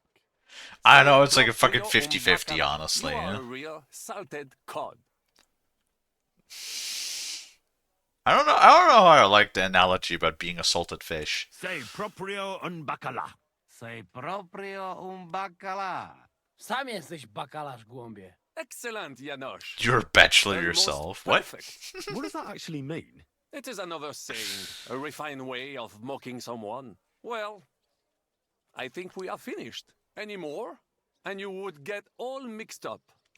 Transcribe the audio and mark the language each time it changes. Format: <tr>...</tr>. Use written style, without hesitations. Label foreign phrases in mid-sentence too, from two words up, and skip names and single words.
<en>I know, it's like a</en> <it>Proprio</it> <en>fucking</en> <it>un 50-50, baccara.</it> <en>honestly. You are Yeah. a real salted cod. I don't know how I like the analogy about being a salted fish.</en> <it>Sei proprio un baccalà. Sei proprio un baccalà.</it> <pl>Sam jesteś bakalarz, głąbie.</pl> <en>Excellent, Janosch. You're a bachelor Almost yourself. What? perfect. What does that actually mean? It is another saying, a refined way of mocking someone. Well, I think we are finished. Any more? And you would get all mixed up. And</en>